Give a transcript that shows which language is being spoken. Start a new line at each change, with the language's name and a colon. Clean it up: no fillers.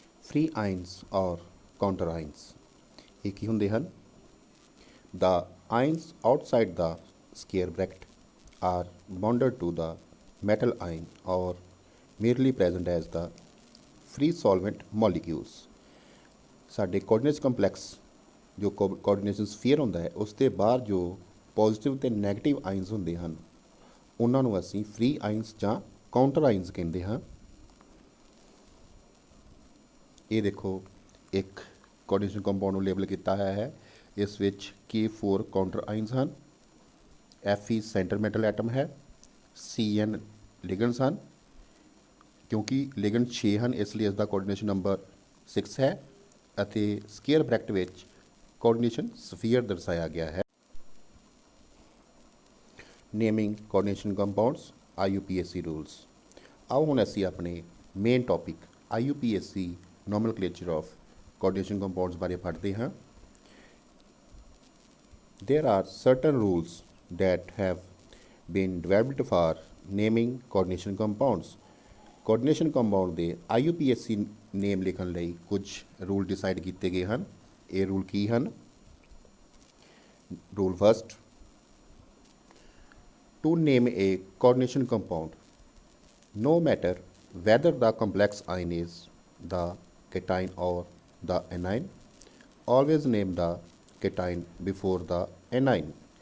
English: Free ions or counter ions
Punjabi: ਇਹ ਕੀ ਹੁੰਦੇ ਹਨ?
English: The ions outside the square bracket are bonded to the metal ion or merely present as the free solvent molecules।
Punjabi: ਸਾਡੇ coordination complex ਜੋ coordination sphere ਹੁੰਦਾ ਹੈ ਉਸ ਦੇ ਬਾਹਰ ਜੋ ਪੋਜ਼ੀਟਿਵ ਅਤੇ ਨੈਗੇਟਿਵ ਆਇਨਸ ਹੁੰਦੇ ਹਨ ਉਹਨਾਂ ਨੂੰ ਅਸੀਂ ਫ੍ਰੀ ਆਇਨਸ ਜਾਂ ਕਾਊਂਟਰ ਆਇਨਸ ਕਹਿੰਦੇ ਹਾਂ। ਇਹ ਦੇਖੋ ਇੱਕ ਕੋਆਰਡੀਨੇਸ਼ਨ ਕੰਪਾਊਂਡ ਨੂੰ ਲੇਬਲ ਕੀਤਾ ਹੋਇਆ ਹੈ, ਇਸ ਵਿੱਚ K4 ਕਾਊਂਟਰ ਆਇਨਸ ਹਨ, Fe ਸੈਂਟਰ ਮੈਟਲ ਐਟਮ ਹੈ, Cn ਲਿਗੈਂਡਸ ਹਨ। ਕਿਉਂਕਿ ਲਿਗੈਂਡ 6 ਹਨ ਇਸ ਲਈ ਇਸ ਦਾ ਕੋਆਰਡੀਨੇਸ਼ਨ ਨੰਬਰ 6 ਹੈ ਅਤੇ ਸਕੁਏਅਰ ਬ੍ਰੈਕਟ ਵਿੱਚ ਕੋਆਰਡੀਨੇਸ਼ਨ ਸਫੀਅਰ ਦਰਸਾਇਆ ਗਿਆ ਹੈ। Naming coordination compounds IUPAC rules. ਆਓ ਹੁਣ ਅਸੀਂ ਆਪਣੇ main topic
English: IUPAC nomenclature of coordination compounds
Punjabi: ਬਾਰੇ ਪੜ੍ਹਦੇ ਹਾਂ।
English: There are certain rules that have been developed for naming coordination compounds।
Punjabi: coordination compound ਦੇ IUPAC ਨੇਮ ਲਿਖਣ ਲਈ ਕੁਝ ਰੂਲ ਡਿਸਾਈਡ ਕੀਤੇ ਗਏ ਹਨ। ਇਹ ਰੂਲ ਕੀ ਹਨ?
English: Rule first, to name a coordination compound, no matter whether the complex ion is the cation or the anion, always name the cation before the anion।